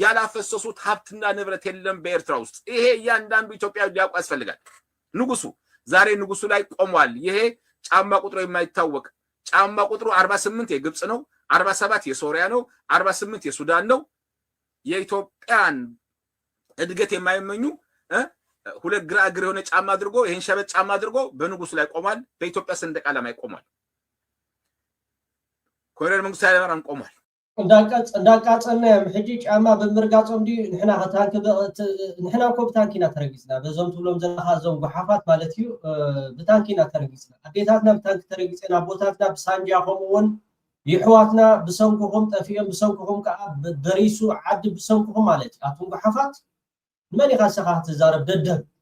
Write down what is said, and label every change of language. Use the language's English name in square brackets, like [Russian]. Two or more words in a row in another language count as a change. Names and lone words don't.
[Amharic] ያላፈሰሱት ሀብትና ንብረት የለም በኤርትራ ውስጥ ይሄ ያንዳንዱ ኢትዮጵያዊ ሊያውቅ ያስፈልጋል ንጉሱ ዛሬ ንጉሱ ላይ ቆሟል። ይሄ ጫማ ቁጥሩ የማይታወቅ ጫማ ቁጥሩ 48 የግብጽ ነው፣ 47 የሶሪያ ነው፣ 48 የሱዳን ነው። የኢትዮጵያን እድገት የማይመኙ ሁለት ግራ እግር የሆነ ጫማ አድርጎ ይሄን ሸበጥ ጫማ አድርጎ በንጉሱ ላይ ቆሟል። በኢትዮጵያ ሰንደቅ ዓላማ ቆሟል። ኮሎኔል መንግስቱ ኃይለማርያም ቆሟል። [Tigrinya] እንዳቃጸና ሕጂ ጫማ ብምርጋጾም ዲ ንሕና እኮ ብታንኪና ተረጊጽና በዞም ትብሎም ዘለካ ዞም ጉሓፋት ማለት እዩ ብታንኪና ተረጊጽና ኣዴታትና ብታንኪ ተረጊጽና ቦታትና ብሳንጃ ከምኡውን ይሕዋትና ብሰንኩኹም ጠፊኦም ብሰንኩኹም ከዓ በሪሱ ዓዲ ብሰንኩኹም ማለት እዩ ኣቶም ጉሓፋት ንመን ኢኻ ሰኻ ትዛረብ ደደብ